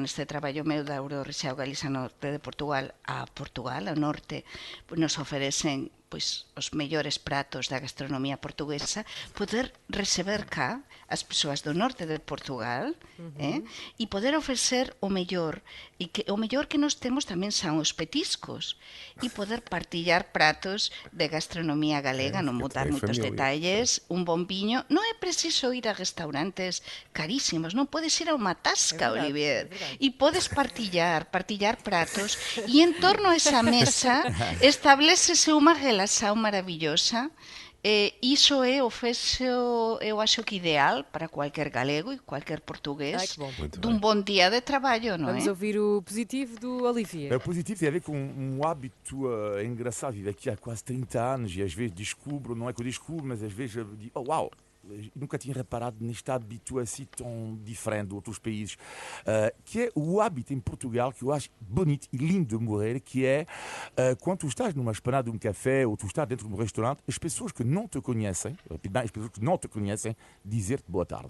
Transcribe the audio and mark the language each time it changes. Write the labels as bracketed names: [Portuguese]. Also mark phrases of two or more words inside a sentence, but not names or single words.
[Galician] neste traballo meu da Eurorexao Galiza Norte de Portugal, ao norte, nos oferecen os mellores pratos da gastronomía portuguesa, poder receber cá as persoas do norte de Portugal e poder ofrecer o mellor, e que o mellor que nos temos tamén son os petiscos, e poder partillar pratos de gastronomía galega, non mudar moitos detalles, un bon viño. Non é preciso ir a restaurantes carísimos, non podes ir a unha tasca, Olivier, e podes partillar pratos, e en torno a esa mesa establecese unha relación maravillosa. [Portuguese] Iso é o fecho, eu acho que ideal para qualquer galego e qualquer português dun bom dia de trabalho, não é? Vamos ouvir o positivo do Olivier. O positivo tem a ver com um hábito engraçado. Vivo aqui há quase 30 anos e às vezes descubro, não é que eu descubro, mas às vezes eu digo, oh, uau, nunca tinha reparado neste hábito assim tão diferente de outros países, que é o hábito em Portugal que eu acho bonito e lindo de morrer, que é quando tu estás numa esplanada de um café ou tu estás dentro de um restaurante, as pessoas que não te conhecem, as pessoas que não te conhecem, dizer-te boa tarde.